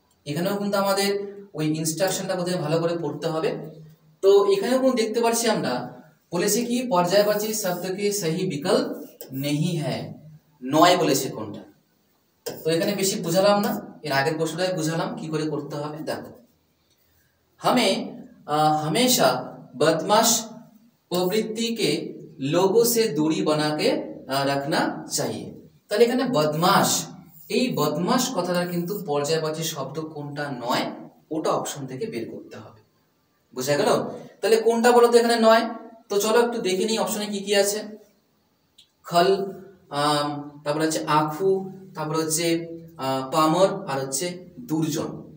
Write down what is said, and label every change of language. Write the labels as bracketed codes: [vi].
[bn] এখানেও কিন্তু আমাদের ওই ইনস্ট্রাকশনটা বোধহয় ভালো করে পড়তে হবে। তো এখানেও কিন্তু দেখতে পাচ্ছি আমরা, বলেছে কি পর্যায়বাচী শব্দ [hi] के सही विकल्प नहीं है। [bn] নয় বলেছে কোনটা। তো এখানে বেশি বুঝালাম না, এর আগের প্রশ্নটাই বুঝালাম কি করে করতে হবে। দেখো [hi] हमें हमेशा बदमाश प्रवृत्ति के लोगों से दूरी बना के रखना चाहिए। [bn] তাহলে এখানে বদমাশ, এই বদমাশ কথাটা কিন্তু পর্যায়বাচী শব্দ কোনটা নয় ওটা অপশন থেকে বের করতে হবে। বুঝা গেল? তাহলে কোনটা বলো তো এখানে নয়? তো চলো একটু দেখে নিই অপশনে কি কি আছে। খল, তারপরে হচ্ছে আখু, তারপরে হচ্ছে পামর, আর হচ্ছে দুর্জন।